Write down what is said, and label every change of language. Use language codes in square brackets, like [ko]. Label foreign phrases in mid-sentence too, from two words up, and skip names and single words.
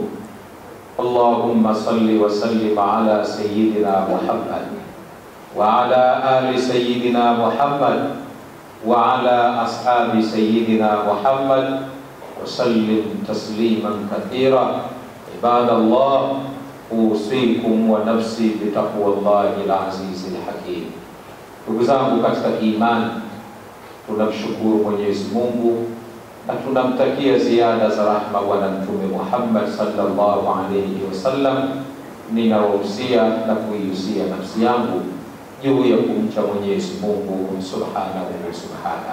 [ar] اللهم صل وسلم على سيدنا محمد وعلى آل سيدنا محمد وعلى أصحاب سيدنا محمد وسلم تسليما كثيرا. عباد الله أوصيكم ونفسي بتقوى الله العزيز الحكيم. [sw] Ndugu zangu katika imani, tunamshukuru Mwenyezi Mungu na tunamtakia ziada za rahma Bwana Mtume Muhammad [ar] صلى الله عليه وسلم. [sw] Ninawahusia na kuihusia nafsi yangu juu ya kumcha Mwenyezi Mungu [ar] سبحانه وتعالى.